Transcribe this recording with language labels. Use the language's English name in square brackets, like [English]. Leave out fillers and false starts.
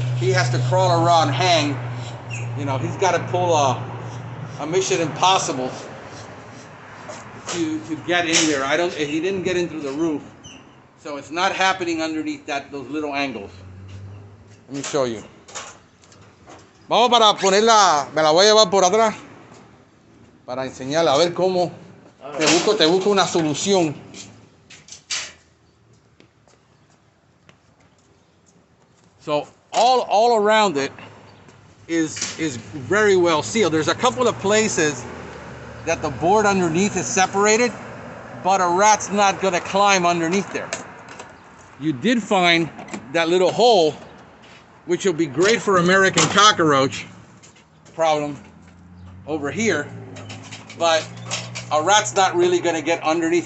[English] He has to crawl around, hang. You know, he's got to pull a Mission Impossible to get in there. He didn't get in through the roof, so it's not happening underneath those little angles. Let me show you. [Spanish] Vamos para ponerla, me la voy a llevar por atrás para enseñarle a ver cómo te busco una solución. [English] So all around it is very well sealed. There's a couple of places that the board underneath is separated, but a rat's not going to climb underneath there. You did find that little hole, which will be great for American cockroach problem over here, but a rat's not really going to get underneath.